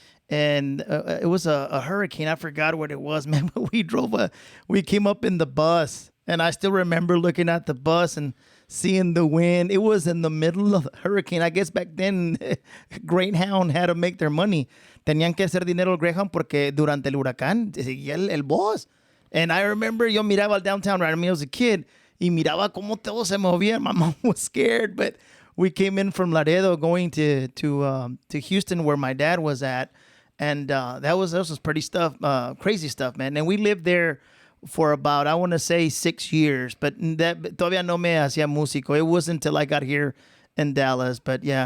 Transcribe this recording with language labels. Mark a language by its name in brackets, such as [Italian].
[English] And it was a hurricane. I forgot what it was, man. But we came up in the bus, and I still remember looking at the bus and seeing the wind. It was in the middle of the hurricane. I guess back then, Greyhound had to make their money. [Spanish] Tenían que hacer dinero el Greyhound porque durante el huracán seguía el bus. [English] And I remember [Spanish] yo miraba al [English] downtown right when I was a kid [Spanish] y miraba cómo todo se movía. [English] My mom was scared, but we came in from Laredo going to Houston where my dad was at. And that was pretty crazy stuff, man. And we lived there for about, I want to say 6 years, but that [Spanish] todavía no me hacía músico. [English] It wasn't until I got here in Dallas, but yeah,